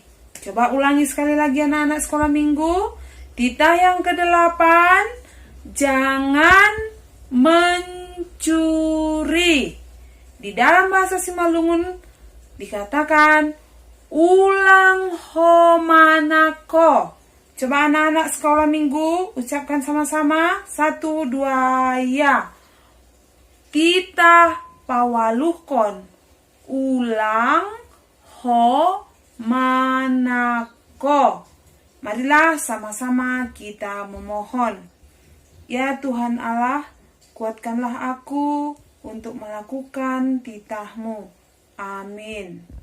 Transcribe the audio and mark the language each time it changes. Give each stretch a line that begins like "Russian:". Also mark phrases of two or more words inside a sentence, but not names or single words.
Indonesian: Coba ulangi sekali lagi anak-anak sekolah minggu. Titah yang ke-8, jangan mencuri. Di dalam bahasa Simalungun dikatakan
Batak Simalungun: ulang homanako.
Indonesian: Coba anak-anak sekolah minggu ucapkan sama-sama. 1, 2, ya.
Batak Simalungun: Titah pawaluhkon. Ulang homanako.
Indonesian: Marilah sama-sama kita memohon. Ya Tuhan Allah, kuatkanlah aku untuk melakukan titah-Mu. Amin.